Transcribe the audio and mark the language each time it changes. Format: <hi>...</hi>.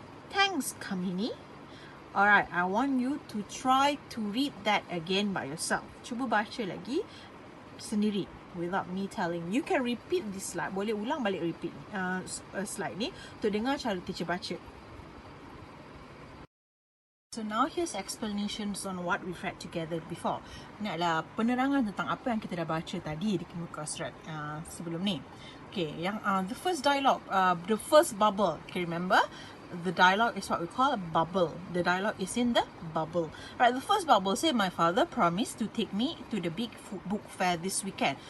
<en>Thanks, Kamini. Alright, I want you to try to read that again by yourself.</en> <ms>Cuba baca lagi sendiri</ms> <en>without me telling. You can repeat this slide.</en> <ms>Boleh ulang balik repeat slide ni untuk dengar cara teacher baca.</ms> <en>So now here's explanations on what we've read together before.</en> <ms>Ini adalah penerangan tentang apa yang kita dah baca tadi di muka surat sebelum ni.</ms> <en>Okay, yang the first dialogue, the first bubble. Okay, remember? The dialogue is what we call a bubble. The dialogue is in the bubble. Right, the first bubble say, my father promised to take me to the big book fair this weekend.</en>